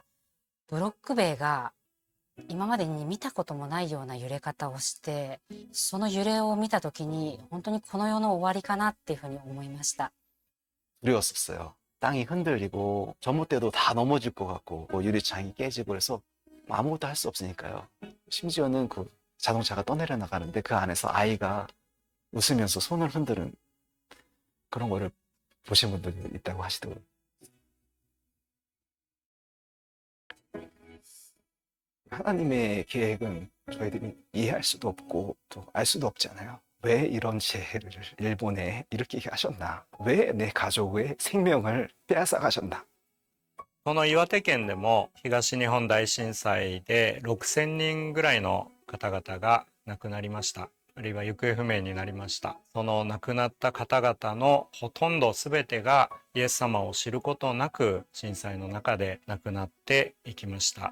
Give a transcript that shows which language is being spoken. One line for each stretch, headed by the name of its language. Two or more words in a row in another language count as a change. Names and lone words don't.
Japanese: ブロック塀が今までに見たこともないような揺れ方をして、その揺れを見た時に本当にこの世の終わりかなっていうふうに思いました。
Korean: 두려웠었어요. 땅이 흔들리고 전봇대도 다 넘어질 것 같고 유리창이 깨지고 그래서 아무것도 할 수 없으니까요. 심지어는 그 자동차가 떠내려 나가는데 그 안에서 아이가 웃으면서 손을 흔드는 그런 거를 보신 분들이 있다고 하시더라고요. 하나님의 계획은 저희들이 이해할 수도 없고 또 알 수도 없잖아요. 왜 이런 재해를 일본에 일으키게 하셨나? 왜 내 가족의 생명을 빼앗아 가셨나?
Japanese: この岩手県でも東日本大震災で6000人ぐらいの方々が亡くなりました。あるいは行方不明になりました。その亡くなった方々のほとんど全てがイエス様を知ることなく震災の中で亡くなっていきました。